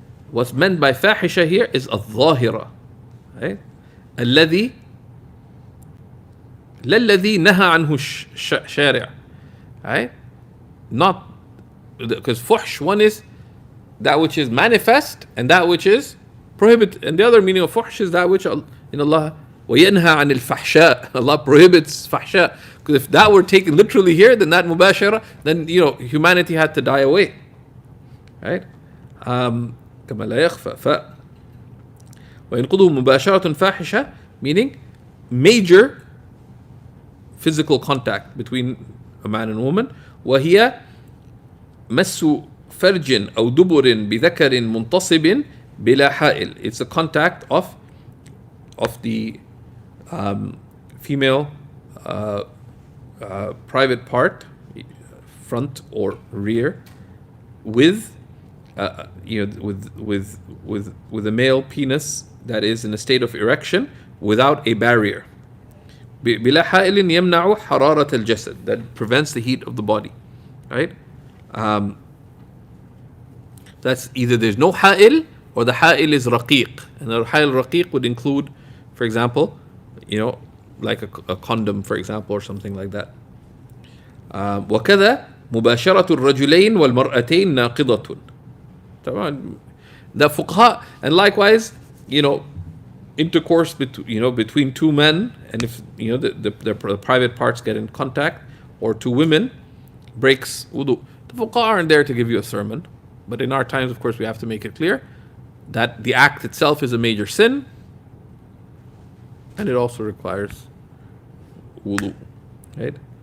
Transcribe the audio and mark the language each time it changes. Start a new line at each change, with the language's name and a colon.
English: What's meant by fahisha here is الظاهرة, right?
Arabic: الذي لا الذي نهى عنه الشارع,
English: right? Not because fuhsh, one is that which is manifest and that which is prohibit, and the other meaning of fuhsh is that which in Allah,
Arabic: وَيَنْهَى عَنِ الْفَحْشَاءِ,
English: Allah prohibits fahsha. Because if that were taken literally here, then that mubashara, then humanity had to die away. Right?
Arabic: كما لا يخفى وينقضه مباشرة فاحشة,
English: meaning major physical contact between a man and a woman.
Arabic: وهي مس فرج أو دبر بذكر منتصب بلا حائل.
English: It's a contact of the female private part, front or rear, with with a male penis that is in a state of erection without a barrier.
Arabic: بلا حائل يمنع حرارة الجسد,
English: that prevents the heat of the body. Right? That's either there's no ha'il or the ha'il is raqiq. And the ha'il raqiq would include, for example, like a condom, for example, or something like that.
Arabic: وكذا مباشرة الرجلين والمرأتين ناقضة.
English: The fuqaha, and likewise, intercourse between two men, and if the private parts get in contact, or two women, breaks wudu. The fuqaha aren't there to give you a sermon, but in our times, of course, we have to make it clear that the act itself is a major sin, and it also requires wudu, right?